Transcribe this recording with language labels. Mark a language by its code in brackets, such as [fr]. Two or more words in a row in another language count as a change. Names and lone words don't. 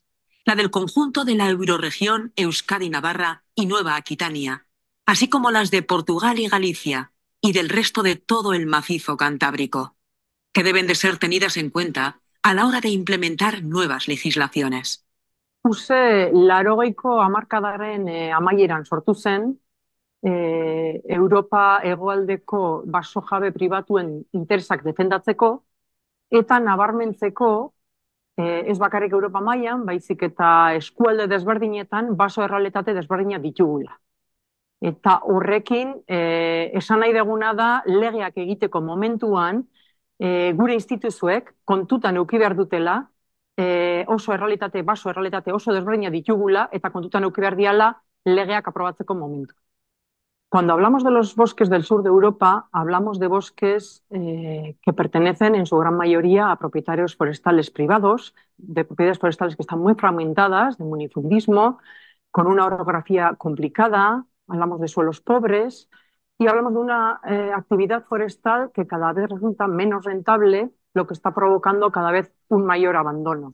[es] La del conjunto de la eurorregión Euskadi-Navarra y Nueva Aquitania, así como las de Portugal y Galicia, y del resto de todo el macizo cantábrico, que deben de ser tenidas en cuenta a la hora de implementar nuevas legislaciones. [eu] Uste, 80ko hamarkadaren amaieran sortu zen, Europa hegoaldeko baso jabe pribatuen interesak defendatzeko, eta nabarmentzeko, ez bakarrik Europa mailan, baizik eta eskualde desberdinetan baso errealitate desberdinak ditugula. Eta horrekin, esan nahi deguna da, legeak egiteko momentuan, gure instituzuek kontutan eduki behar dutela, baso errealitate oso desberdinak ditugula, eta kontutan eduki behar diala legeak aprobatzeko momentu. [es] Cuando hablamos de los bosques del sur de Europa, hablamos de bosques que pertenecen en su gran mayoría a propietarios forestales privados, de propiedades forestales que están muy fragmentadas, de minifundismo, con una orografía complicada, hablamos de suelos pobres y hablamos de una actividad forestal que cada vez resulta menos rentable, lo que está provocando cada vez un mayor abandono.